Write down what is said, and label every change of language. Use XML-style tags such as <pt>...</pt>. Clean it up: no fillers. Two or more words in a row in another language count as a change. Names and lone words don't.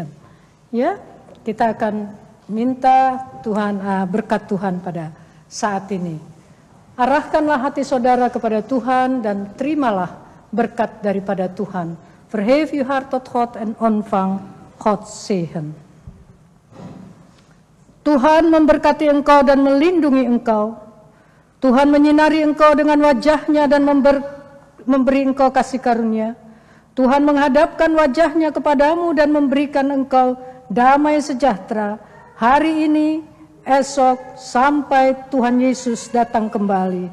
<id>Ya, kita akan minta Tuhan berkat Tuhan pada saat ini. Arahkanlah hati saudara kepada Tuhan dan terimalah berkat daripada Tuhan.</id> <nl>Verhef uw hart tot God en ontvang Gods zegen.</nl> <id>Tuhan memberkati engkau dan melindungi engkau. Tuhan menyinari engkau dengan wajahnya dan memberi engkau kasih karunia. Tuhan menghadapkan wajahnya kepadamu dan memberikan engkau damai sejahtera hari ini, esok, sampai Tuhan Yesus datang kembali.</id>